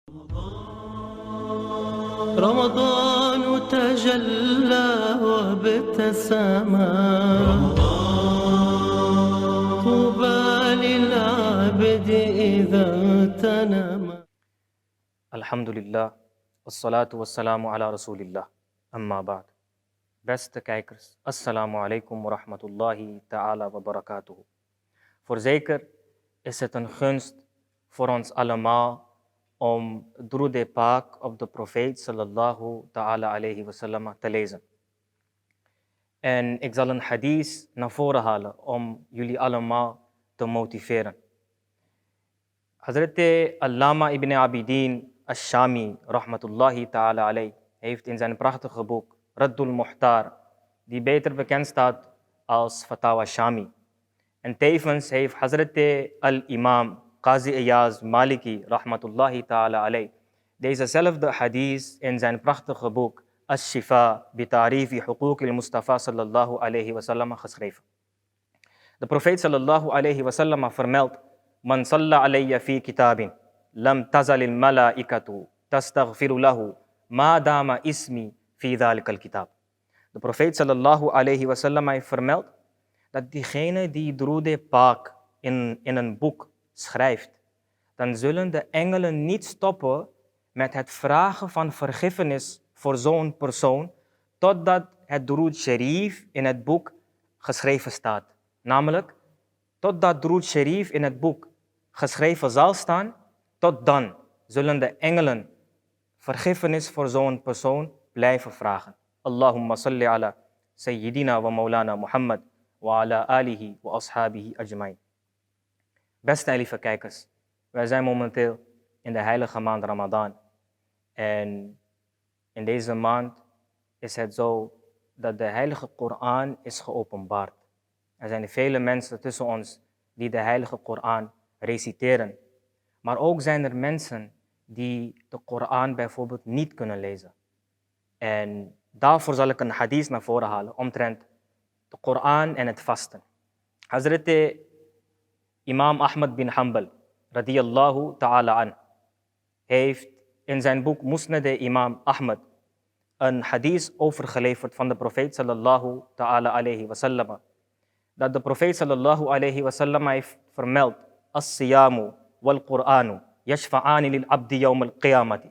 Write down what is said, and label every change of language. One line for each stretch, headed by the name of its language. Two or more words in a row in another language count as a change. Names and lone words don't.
Arabic: رمضان تجلى وابتسم طوبى للعبد إذا اغتنم. الحمد لله والصلاة والسلام على رسول الله أما بعد.
Dutch: Beste kijkers,
Arabic: السلام عليكم ورحمة الله تعالى وبركاته.
Dutch: Voorzeker is het een gunst voor ons allemaal om
Urdu: Droede Paak
Dutch: op de profeet
Arabic: صلى الله تعالى عليه وسلم
Dutch: te lezen. En ik zal een hadith naar voren halen om jullie allemaal te motiveren. Hazrat Allama ibn Abidin Ash-Shami,
Arabic: رحمة الله تعالى عليه,
Dutch: heeft in zijn prachtige boek Raddul Muhtar, die beter bekend staat als Fatawa Shami. En tevens heeft Hazrat al-Imam Qazi Iyaz Maliki,
Arabic: رحمة الله تعالى عليه,
Dutch: dezezelfde hadith in zijn prachtige boek Ash-Shifa bi Tarifi Huquq al-Mustafa
Arabic: صلى الله عليه وسلم
Dutch: geschreven. De profeet
Arabic: صلى الله عليه وسلم vermeldt: من صلى علي في كتاب لم تزل الملائكة تستغفر له ما دام اسمي في ذلك الكتاب.
Dutch: De profeet
Arabic: صلى الله عليه وسلم
Dutch: heeft vermeld dat diegene die
Urdu: Droede Paak
Dutch: in een boek schrijft, dan zullen de engelen niet stoppen met het vragen van vergiffenis voor zo'n persoon, totdat het
Urdu: Durood Sharif
Dutch: in het boek geschreven staat. Namelijk, totdat
Urdu: Durood Sharif
Dutch: in het boek geschreven zal staan, tot dan zullen de engelen vergiffenis voor zo'n persoon blijven vragen.
Arabic: اللهم صل على سيدنا ومولانا محمد وعلى آله وأصحابه أجمعين.
Dutch: Beste en lieve kijkers, wij zijn momenteel in de heilige maand Ramadan. En in deze maand is het zo dat de heilige Koran is geopenbaard. Er zijn vele mensen tussen ons die de heilige Koran reciteren. Maar ook zijn er mensen die de Koran bijvoorbeeld niet kunnen lezen. En daarvoor zal ik een hadith naar voren halen omtrent de Koran en het vasten. Hazrat Imam Ahmad bin Hanbal,
Arabic: رضي الله تعالى عن,
Dutch: heeft in zijn boek Musnad Imam Ahmad een hadith overgeleverd van de profeet
Arabic: صلى الله تعالى عليه وسلم.
Dutch: Dat de profeet
Arabic: صلى الله عليه وسلم
Dutch: heeft vermeld:
Arabic: الصيام والقرآن يشفعان للعبد يوم القيامة.